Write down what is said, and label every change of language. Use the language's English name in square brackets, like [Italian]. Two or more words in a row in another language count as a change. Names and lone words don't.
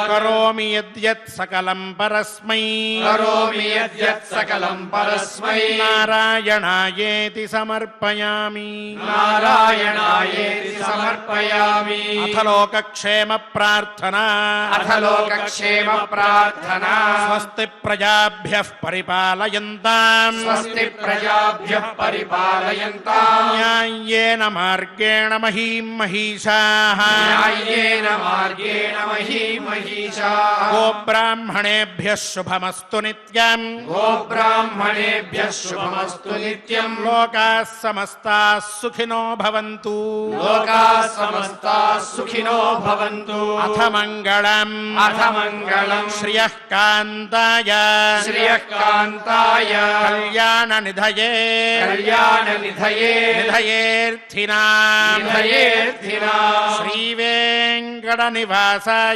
[Sanskrit] కరోమి యద్యత్ సకలం పరస్మై కరోమి యద్యత్ సకలం పరస్మై నారాయణాయేతి సమర్పయామి. నారాయణాయేతి సమర్పయామి. అథ లోకక్షేమ ప్రార్థన. అథ లోకక్షేమ ప్రార్థన. స్వస్తి ప్రజాభ్యః పరిపాలయంతాం స్వస్తి ప్రజాభ్యః పరిపాలయంతాం న్యాయేన మార్గేణ మహీం మహిషాః న్యాయేన మార్గేణ మహీమహీషాః గోబ్రాహ్మణేభ్యः శుభమస్తు నిత్యం. గోబ్రాహ్మణేభ్యः శుభమస్తు నిత్యం. లోకాः సమస్తాः సుఖినో భవంతు. లోకాः సమస్తాः సుఖినో భవంతు. అథ మంగళం. అథ మంగళం. శ్రియః కాంతాయ శ్రియః కాంతాయ కళ్యాణ నిధయే కళ్యాణ నిధయే నిధయేర్థినా నిధయేర్థినా శ్రీ వెంకట నివాసాయ